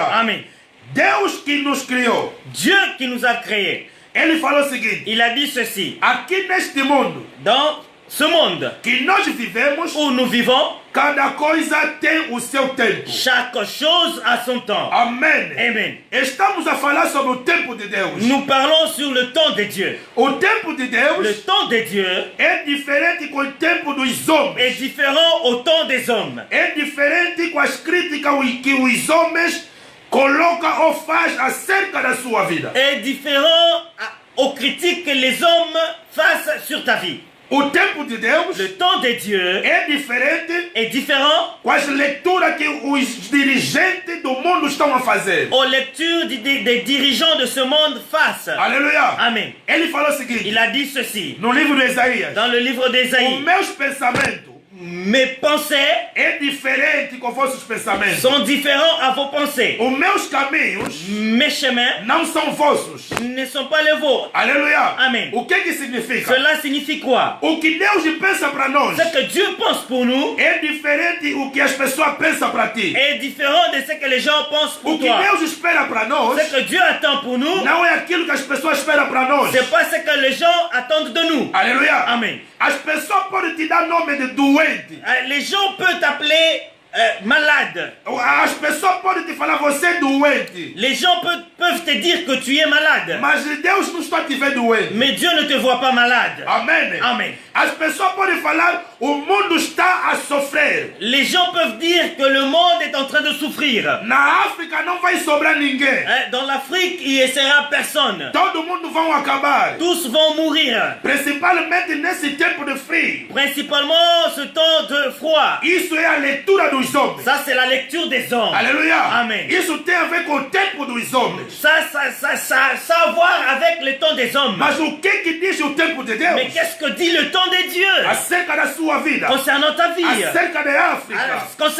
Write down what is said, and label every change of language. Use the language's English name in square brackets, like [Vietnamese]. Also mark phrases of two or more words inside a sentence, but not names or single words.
[Portuguese] Amen. Deus que nos criou, [French] Dieu qui nous a créés, [Portuguese] ele falou o seguinte: [French] il a dit ceci. [Portuguese] aqui neste mundo [French] Dans ce monde [Portuguese] que nós vivemos, [French] où nous vivons, [Portuguese] cada coisa tem o seu tempo. [French] chaque chose a son temps. [Portuguese] Amém. [French] Amen. [Portuguese] Estamos a falar sobre o tempo de Deus. [French] Nous parlons sur le temps de Dieu. [Portuguese] O tempo de [French] Le [Portuguese] Deus [French] temps de Dieu [Portuguese] é diferente com o tempo dos homens. [French] est différent au temps des hommes. [Portuguese] É diferente com as críticas que os homens colocam ou fazem acerca da sua vida. [French] Est différent aux critiques que les hommes fassent sur ta vie. [Portuguese] O tempo de Deus [French] Le temps de Dieu [Portuguese] é diferente [French] est différent [Portuguese] com as leituras que os dirigentes do mundo estão a fazer. [French] aux lectures des dirigeants de ce monde fassent. [Portuguese] Aleluia. [French] Amen. [Portuguese] Ele falou o seguinte, [French] Il a dit ceci [Portuguese] no livro de Isaías: [French] dans le livre [Portuguese] os [French] d'Ésaïe. [Portuguese] meus pensamentos [French] Mes pensées [Portuguese] é diferente com vossos pensamentos. [French] sont différents à vos pensées. [Portuguese] Os meus caminhos [French] Mes chemins [Portuguese] não são vossos. [French] ne sont pas les vôtres. [Portuguese] Aleluia. [French] Amen. [Portuguese] O que significa? [French] Cela signifie quoi? [Portuguese] O que Deus pensa para nós [French] Ce que Dieu pense pour nous [Portuguese] é diferente o que as pessoas pensam para ti. [French] est différent de ce que les gens pensent [Portuguese] O [French] pour [Portuguese] que [French] toi. [Portuguese] Deus espera para nós [French] Ce que Dieu attend pour nous, [Portuguese] não é aquilo que as pessoas esperam para nós. [French] c'est pas ce que les gens attendent de nous. [Portuguese] Aleluia. [French] Amen. [Portuguese] As pessoas podem te dar nome de doente. [French] Les gens peuvent t'appeler malade. [Portuguese] As pessoas podem te falar você é doente. [French] Les gens peuvent peuvent te dire que tu es malade. [Portuguese] Mas Deus não está te vendo doente. [French] Mais Dieu ne te voit pas malade. [Portuguese] Amém. [French] Amen. [Portuguese] As pessoas podem falar, o mundo está a sofrer. [French] Les gens peuvent dire que le monde est en train de souffrir. [Portuguese] Na África não vai sobrar ninguém. [French] Dans l'Afrique, il ne sera personne. [Portuguese] Todo mundo vão acabar. [French] Tous vont mourir. [Portuguese] Principalmente nesse tempo de frio. [French] Principalement ce temps de froid. [Portuguese] Isso é a leitura dos homens. [French] Ça, c'est la lecture des hommes. [Portuguese] Aleluia. [French] Amen. [Portuguese] Isso tem a ver com o tempo dos homens. [French] Ça a à voir avec le temps des hommes. [Portuguese] Mas o que diz o tempo de Deus? [French] Mais qu'est-ce que dit le temps de Dieu [Portuguese] Acerca da sua vida. [French] concernant ta vie? [Portuguese] Acerca da África. [French] Concernant